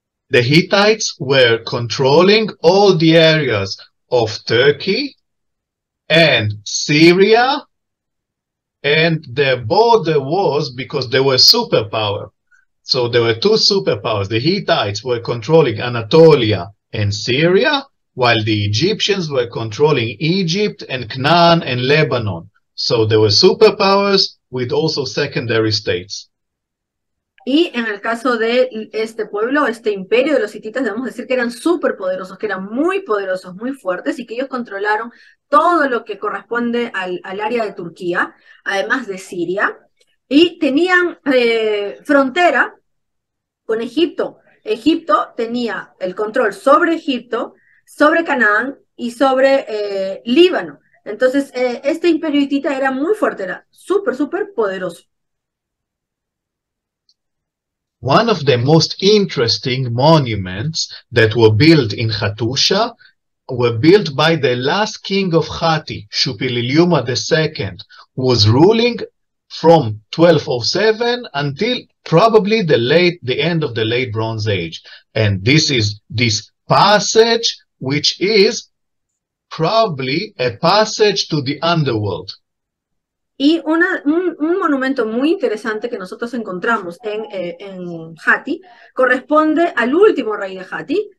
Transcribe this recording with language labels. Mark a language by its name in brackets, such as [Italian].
[English] The Hittites were controlling all the areas of Turkey and Syria, and their border was, because they were superpower. So there were two superpowers. The Hittites were controlling Anatolia and Syria, while the Egyptians were controlling Egypt and Canaan and Lebanon. So there were superpowers with also secondary states. [Spanish] Y en el caso de este pueblo, este imperio de los hititas, debemos decir que eran súper poderosos, que eran muy poderosos, muy fuertes, y que ellos controlaron todo lo que corresponde al área de Turquía, además de Siria, y tenían frontera con Egipto. Egipto tenía el control sobre Egipto, sobre Canaán y sobre Líbano. Entonces, este imperio hitita era muy fuerte, era súper poderoso. [English] One of the most interesting monuments that were built in Hattusha were built by the last king of Hatti, Shupililiuma II, who was ruling from 1207 until probably the end of the late Bronze Age. And this is this passage, which is probably a passage to the underworld. [Spanish] Y un monumento muy interesante que nosotros encontramos en Hatti corresponde al último rey de Hatti.